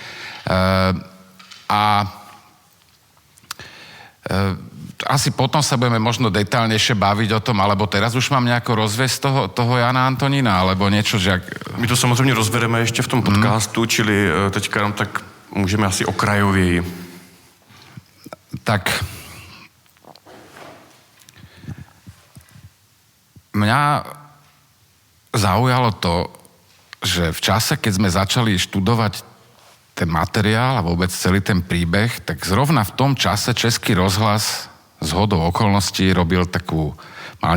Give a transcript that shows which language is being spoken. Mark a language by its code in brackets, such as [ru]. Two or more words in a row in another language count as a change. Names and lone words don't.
[sk] Asi potom sa budeme možno detailnejšie baviť o tom, alebo teraz už mám nejako rozviesť toho Jana Antonína, alebo niečo, že... [cs] My to samozřejmě rozvedeme ještě v tom podcastu, čili teďka nám tak můžeme asi okrajověji. [sk] Tak mňa zaujalo to, že v čase, keď sme začali študovať ten materiál a vôbec celý ten príbeh, tak zrovna v tom čase Český rozhlas zhodou okolností mal